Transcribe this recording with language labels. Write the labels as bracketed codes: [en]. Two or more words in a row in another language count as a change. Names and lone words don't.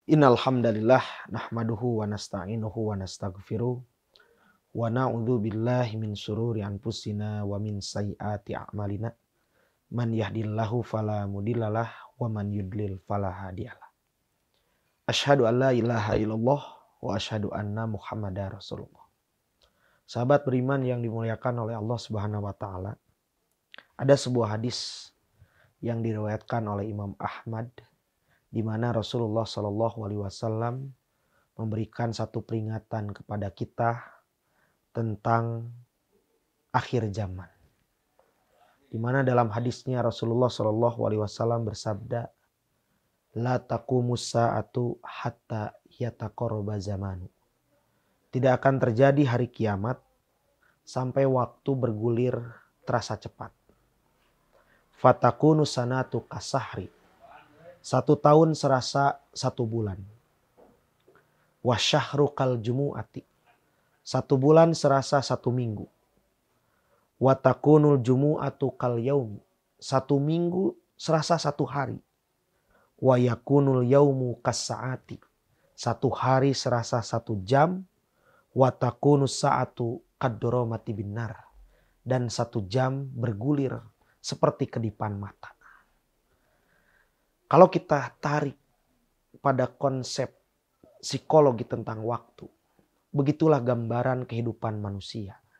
[ar] إن الحمد لله نحمده ونستعينه ونستغفره ونعوذ بالله من شرور أنفسنا ومن سيئات أعمالنا. من يهده الله فلا مضل له ومن يضلل فلا هادي له. أشهد أن لا إله إلا الله وأشهد أن محمدا رسول الله. [id] Sahabat beriman yang dimuliakan oleh Allah [ar] سبحانه وتعالى. [id] Ada sebuah hadis yang diriwayatkan oleh Imam Ahmad di mana Rasulullah [ar] صلى الله عليه وسلم [id] memberikan satu peringatan kepada kita tentang akhir zaman. Di mana dalam hadisnya Rasulullah [ar] صلى الله عليه وسلم [id] bersabda, [ar] لا تقوم الساعة حتى يتقارب الزمان. [id] Tidak akan terjadi hari kiamat sampai waktu bergulir terasa cepat. [ar] فتكون السنة كالشهر. [id] 1 tahun serasa 1 bulan. [ar] والشهر كالجمعة. [id] 1 bulan serasa 1 minggu. [ar] وتكون الجمعة كاليوم. [id] 1 minggu serasa 1 hari. [ar] ويكون اليوم كالساعة. [id] 1 hari serasa 1 jam. [ar] وتكون الساعة كالضرمة بالنار. [id] Dan 1 jam bergulir seperti kedipan mata. Kalau kita tarik pada konsep psikologi tentang waktu, begitulah gambaran kehidupan manusia.